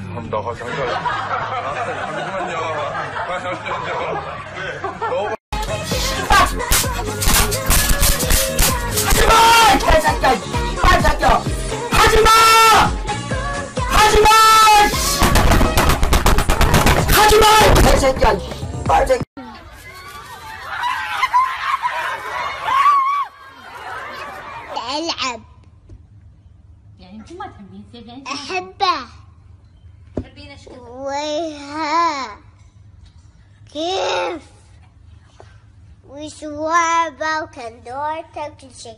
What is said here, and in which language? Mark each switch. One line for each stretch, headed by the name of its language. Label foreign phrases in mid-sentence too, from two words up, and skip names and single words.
Korean: 잠시만요. 너무 하지마! 개새끼야! 씨발 새끼야! 하지마! 하지마! 하지마! 개새끼야! 씨발 새끼야!
Arabic: ألعب يعني انتم ما تحبين سيفين؟ أحبه تحبين ايش كذا؟ ويها كيف وشواربة وكندورته وكل شيء.